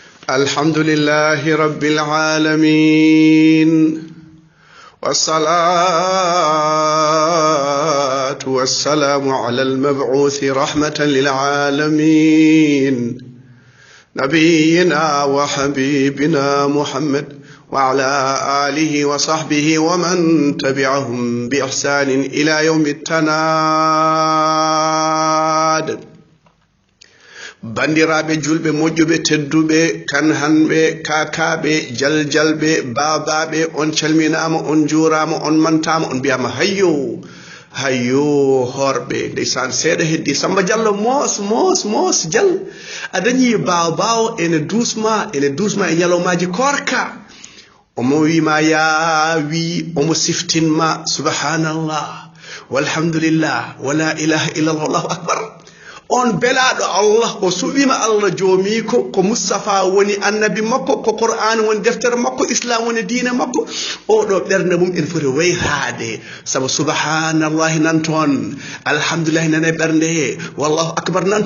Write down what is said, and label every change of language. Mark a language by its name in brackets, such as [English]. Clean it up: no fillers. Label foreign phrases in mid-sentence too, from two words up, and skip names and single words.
[Arabic] الحمد لله رب العالمين والصلاة والسلام على المبعوث رحمة للعالمين نبينا وحبيبنا محمد وعلى آله وصحبه ومن تبعهم بإحسان إلى يوم [Fula] التناد bandiraɓe julɓe moƴƴuɓe tedduɓe kanhanɓe kakaɓe jaljalɓe babaɓe on calminama on jurama on mantama on mbiyama hayyo hayyo horɓe ndeysan seeɗa heddi Samba Diallo mos dial a dañi bawo ene dusma e ñalawmaji korka omo wima wi omo siftinma [Arabic] سبحان الله والحمد لله ولا إله إلا الله الله أكبر [Fula] on belaɗo Allah o suɓima Allah joomi ko Mustafa woni annabi makko ko Qur'an woni deftere makko islam woni diine makko o ɗo ɓernde mum en foti wayrade sabu subhanallahi nan toon alhamdulillahi nane ɓernde he [Arabic] والله أكبر [Fula] nan